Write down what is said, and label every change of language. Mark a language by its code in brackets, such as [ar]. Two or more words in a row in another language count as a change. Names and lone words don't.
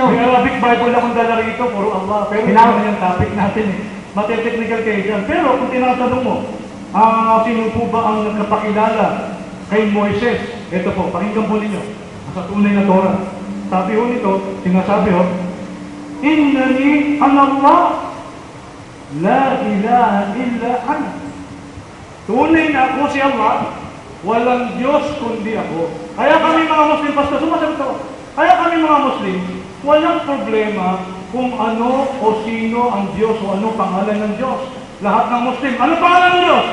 [tl] Yung Arabic Bible akong dala rito, puro Allah. Pero hindi naman yung topic natin eh. Mate-technical kayo dyan. Pero kung tinatanong mo, sino po ba ang nagkapakilala kay Moises? Ito po, pakinggan po ninyo. Sa tunay na Torah. Sabi ho nito, sinasabi ho, [ar] إنني الله لا إله إلا أنا. [tl] Tunay na ako si Allah, walang Diyos kundi ako. Kaya kami mga Muslim, Pastor, sumasagot ako. Kaya kami mga Muslim, walang problema kung ano o sino ang Diyos o ano pangalan ng Diyos. Lahat ng Muslim, ano pangalan ng Diyos?